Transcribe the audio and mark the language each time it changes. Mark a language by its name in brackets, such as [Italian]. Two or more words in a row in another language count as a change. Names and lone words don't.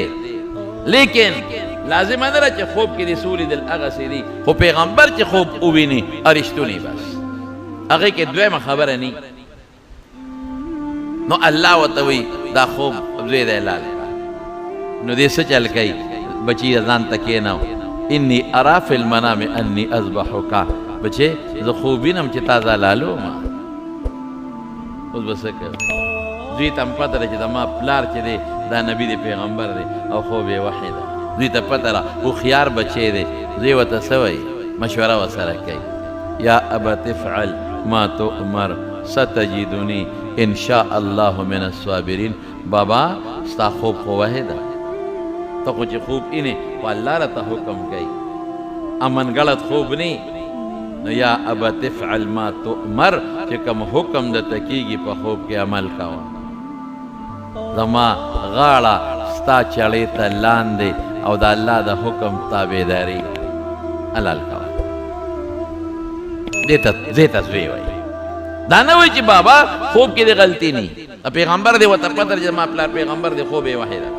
[Pashto] لیکن لازم نه ده چې خوب کې دې څه ولیدل هغسې دي، خو پیغمبر چې خوب وویني رښتونی بس هغې کې دویمه خبره نی. نو الله ورته وایي دا خوب زوی دی حلال نو دې څه چل کوي؟ بچي ځان ته کېناو [Arabic] انی ارا فی المنام انی اذبحک. [Pashto] بچې زه خوب وینم چې تا زه حلالوم. اوس به څه کوي؟ دوی ته هم پته ده چې زما پلار چې دی دا نبي دی پیغمبر دی او خوب یې وحی ده. دوی ته پته ده هوښیار بچی دی. دوی ورته څه وایي؟ مشوره ورسره کوي [Arabic] یا ابت افعل ما تؤمر ستجدنی ان شاء الله من الصابرین. [Pashto] بابا ستا خوب خو وحی ده، ته خو چې خوب اینې خو الله راته حکم کوي، امن غلط خوب نه. نو [Arabic] یا ابت افعل ما تؤمر [Pashto] چې کوم حکم درته کېږي په خوب کې عمل کوه. زما غاړه ستا چړې ته لاندې او د الله د حکم تابعداري حلال کوه. دې ته زوی وایي. دا نه وایي چې بابا خوب کې دې غلطي نه پیغمبر دی ورته پته ده چې زما پلار پیغمبر دی خوب یې وحی ده.